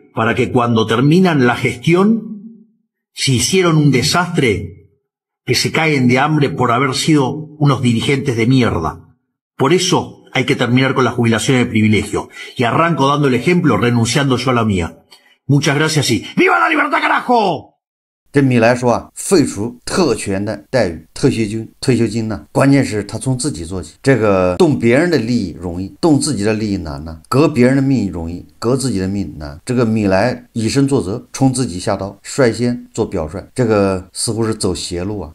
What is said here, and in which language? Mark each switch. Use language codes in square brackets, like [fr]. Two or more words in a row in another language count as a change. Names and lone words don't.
[es] Para que cuando terminan la gestión, si hicieron un desastre, que se caen de hambre por haber sido unos dirigentes de mierda. Por eso hay que terminar con la jubilación de privilegio. Y arranco dando el ejemplo, renunciando yo a la mía. Muchas gracias y ¡viva la libertad, carajo! [zh] 这米莱说啊，废除特权的待遇，退休金呢，关键是他从自己做起。这个动别人的利益容易，动自己的利益难呢。革别人的命容易，革自己的命难。这个米莱以身作则，冲自己下刀，率先做表率，这个似乎是走邪路啊！